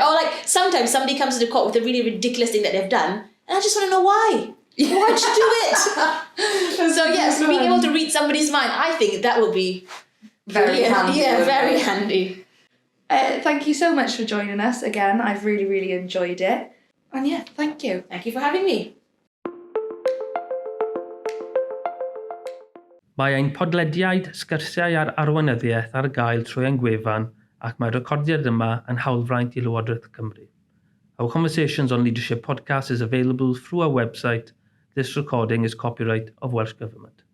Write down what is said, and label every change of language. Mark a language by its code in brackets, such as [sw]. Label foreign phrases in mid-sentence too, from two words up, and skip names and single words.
[en] Or like sometimes somebody comes to the court with a really ridiculous thing that they've done, and I just want to know why. Why'd you do it? So yes, being able to read somebody's mind, I think that would be very handy. Yeah, very handy. Thank you so much for joining us again. I've really, really enjoyed it. And yeah, thank you. Thank you for having me. [cy] Mae ein podlediad sgyrsiau ar arweinyddiaeth ar gael trwy ein gwefan ac mae'r recordiad yma yn hawlfraint i Lywodraeth Cymru. [en] Our Conversations on Leadership podcast is available through our website. This recording is copyright of Welsh Government.